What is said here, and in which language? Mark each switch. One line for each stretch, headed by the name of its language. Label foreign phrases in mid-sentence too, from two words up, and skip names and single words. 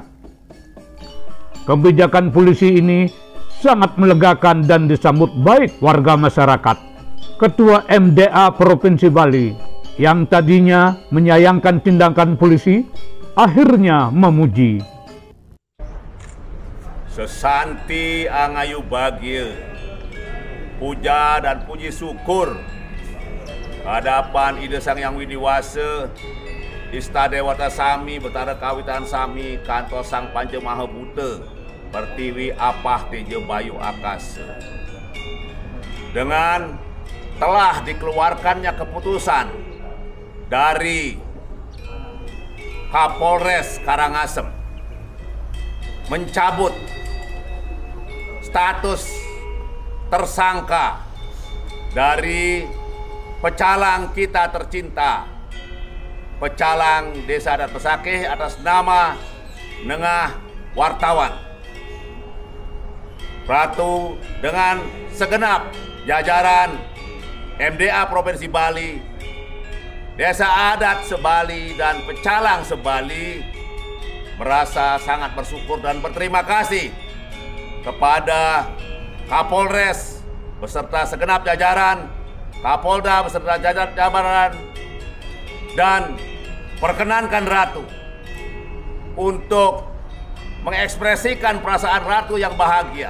Indonesian: Kebijakan polisi ini sangat melegakan dan disambut baik warga masyarakat. Ketua MDA Provinsi Bali yang tadinya menyayangkan tindakan polisi, akhirnya memuji.
Balinese: Sesanti angayu bagil,
Indonesian: puja dan puji syukur hadapan Ide Sang Yang Widiwase, Ista Dewata Sami, Betara Kawitan Sami, Kantor Sang Panca Maha Buta, Pertiwi Apah Tejo Bayu Akase. Dengan telah dikeluarkannya keputusan dari Kapolres Karangasem mencabut status tersangka dari pecalang kita tercinta, pecalang Desa Adat Pesakih atas nama Nengah Wartawan. Ratu dengan segenap jajaran MDA Provinsi Bali, Desa Adat Sebali, dan pecalang Sebali merasa sangat bersyukur dan berterima kasih kepada Kapolres beserta segenap jajaran, Kapolda beserta jajaran, dan perkenankan Ratu untuk mengekspresikan perasaan Ratu yang bahagia.